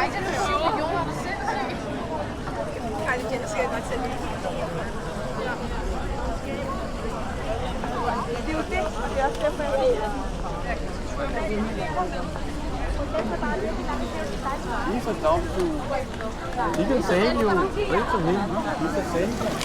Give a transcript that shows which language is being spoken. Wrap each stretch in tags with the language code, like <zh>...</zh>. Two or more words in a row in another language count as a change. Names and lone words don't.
<da>Kylie Jenner skal jeg nok tage lige. Det er jo det, og det er også derfor, jeg ved det.</da> <en>He's a dog too. He can save you. Wait for him. He's a saver.</en>